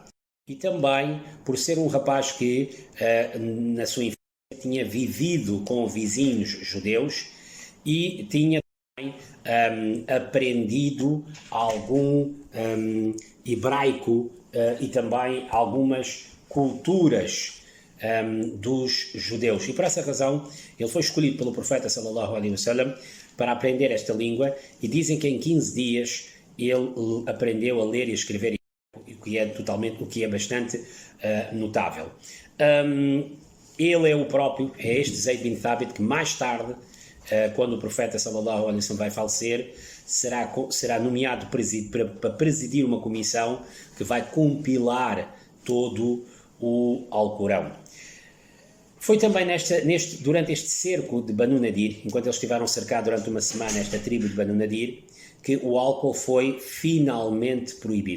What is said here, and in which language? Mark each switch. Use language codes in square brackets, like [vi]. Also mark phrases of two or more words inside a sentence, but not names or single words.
[pt] E também por ser um rapaz que, na sua infância, tinha vivido com vizinhos judeus e tinha também aprendido algum hebraico e também algumas culturas dos judeus. E por essa razão ele foi escolhido pelo profeta [ar] صلى الله عليه وسلم [pt] para aprender esta língua, e dizem que em 15 dias ele aprendeu a ler e escrever, o que é bastante notável. Ele é o próprio, é este Zayd bin Thabit, que mais tarde, quando o profeta [ar] صلى الله عليه وسلم [pt] vai falecer, será nomeado para presidir uma comissão que vai compilar todo o Alcorão. Foi também durante este cerco de Banu Nadir, enquanto eles estiveram cercados durante uma semana, esta tribo de Banu Nadir, que o álcool foi finalmente proibido.